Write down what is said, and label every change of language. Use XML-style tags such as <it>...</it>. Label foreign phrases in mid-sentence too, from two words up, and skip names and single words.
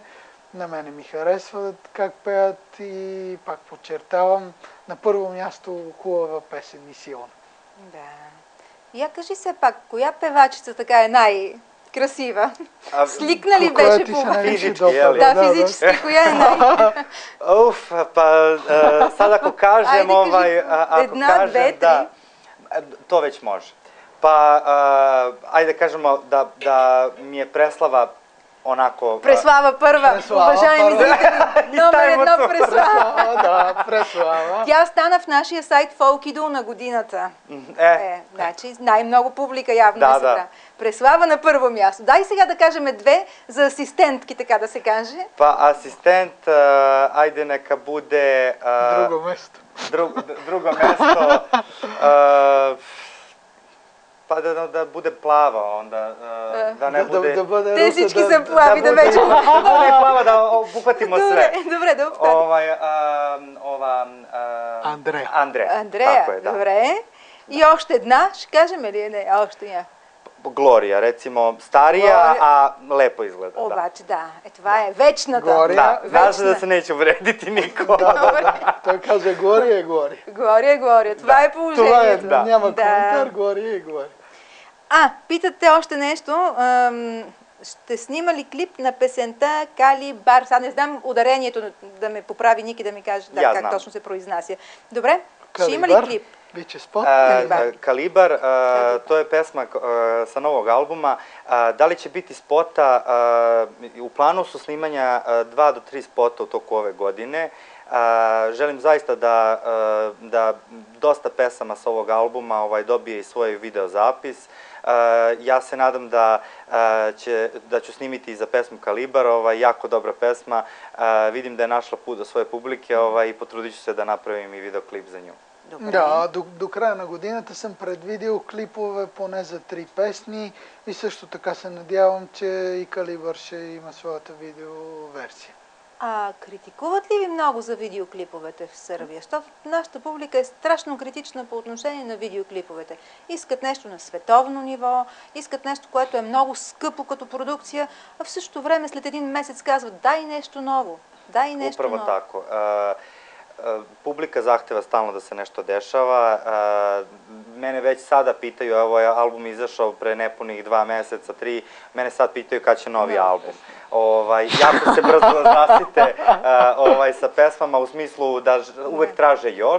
<bg>На мене ми харесват как пеят и пак подчертавам, на първо място хубава песен и силна. Да. Я кажи се пак, коя певачица така е най-красива? Сликна ли беше по физически? Да, физически, коя е най...</bg> <sr>Уф, па sad ako kažem,</sr> <bg>една, две, три.</bg> <sr>To već može. Pa, ajde da kažemo da mi je Preslava onako...</sr> <bg>Преслава първа, уважаеми зрители, номер едно Преслава. Да, Преслава. Тя стана в нашия сайт Folkido на годината. Значи най-много публика явно е събра. Преслава на първо място. Дай сега да кажем две за асистентки, така да се каже.</bg> <sr>Па асистент, ajde neka bude... Друго место. Drugo mesto... Pa da bude plava, onda da ne bude...</sr> <bg>Те всички са плави, да вече...</bg> <sr>Да bude plava, da obuhvatimo sve.</sr> <bg>Добре, да обхватим. Андрея. Андрея, добре. И още една, ще кажем ли? Не, още няма.</bg> <sr>Глория, recimo starija, a lepo izgleda.</sr> <bg>Обаче да, това е вечната. Глория.</bg> <sr>Да, да се neće uvrediti niko.</sr> <bg>Той каза Глория е Глория. Глория. Това е положението. Това е, няма коментар, Глория е Глория. Питате още нещо. Ще снима ли клип на песента Калибар? Сега не знам ударението, да ме поправи Ники, да ми каже как точно се произнася. Добре, ще има ли клип?</bg> <sr>Biće spot? Kalibar, to je pesma sa novog albuma. Da li će biti spota? U planu su snimanja 2 do 3 spota u toku ove godine. Želim zaista da dosta pesama sa ovog albuma dobije i svoj video zapis. Ja se nadam da ću snimiti i za pesmu Kalibar, jako dobra pesma. Vidim da je našla put do svoje publike i potrudit ću se da napravim i videoklip za nju.</sr> <bg>Да, до края на годината съм предвидил клипове поне за 3 песни и също така се надявам, че и Калибър ще има своята видеоверсия. Критикуват ли ви много за видеоклиповете в Сърбия? Защото нашата публика е страшно критична по отношение на видеоклиповете. Искат нещо на световно ниво, искат нещо, което е много скъпо като продукция, а в същото време след един месец казват дай нещо ново, дай нещо ново.</bg> <sr>Upravo tako. Publika zahteva stalno da se nešto dešava. Mene već sada pitaju, evo je album izašao pre nepunih 2 meseca, 3, mene sad pitaju kad će novi album. Jako se brzo zasite sa pesmama u smislu da uvek traže još.</sr>